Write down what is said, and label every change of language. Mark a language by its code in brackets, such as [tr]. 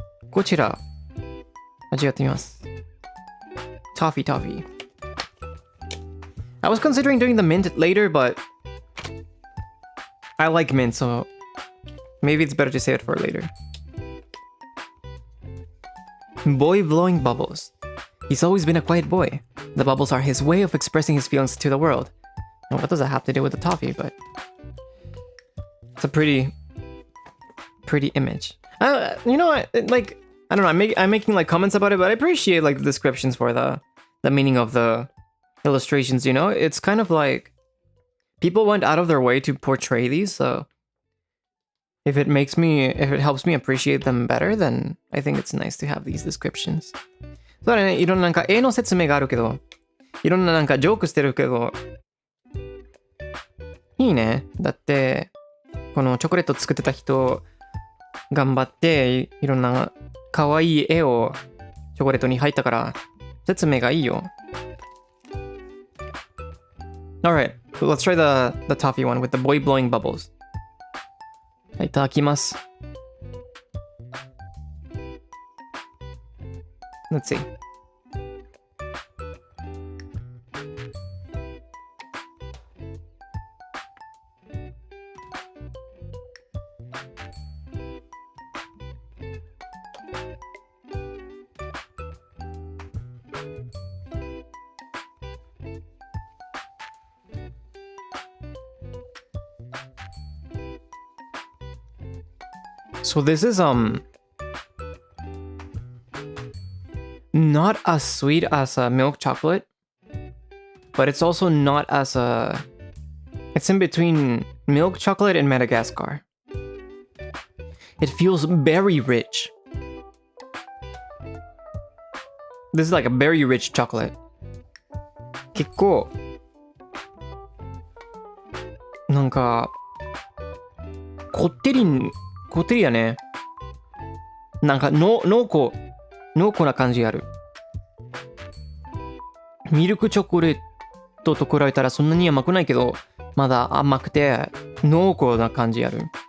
[ja] こちら味わってみます。 [en] Toffee. I was considering doing the mint later, but I like mint, so maybe it's better to save it for later. Boy blowing bubbles. He's always been a quiet boy. The bubbles are his way of expressing his feelings to the world. And what does that have to do with the toffee? But it's a pretty image. You know what? Like, I don't know. I'm making like comments about it, but I appreciate like the descriptions for the meaning of the illustrations. You know, it's kind of like people went out of their way to portray these. So if it helps me appreciate them better, then I think it's nice to have these descriptions. [ja] そうだね、いろんななんか絵の説明があるけど、いろんななんかジョークしてるけど、いいね。だって、このチョコレート作ってた人、頑張って、いろんな可愛い絵をチョコレートに入ったから、説明がいいよ。 [en] Alright, let's try the toffee one with the boy blowing bubbles. [ja] はい、いただきます。 [en] Let's see. So this is not as sweet as milk chocolate, but it's also not as it's in between milk chocolate and Madagascar. It feels very rich. This is like a very rich chocolate. [ja] 結構なんかこってりやね。なんか濃厚な感じある。ミルクチョコレートと比べたらそんなに甘くないけど、まだ甘くて濃厚な感じある。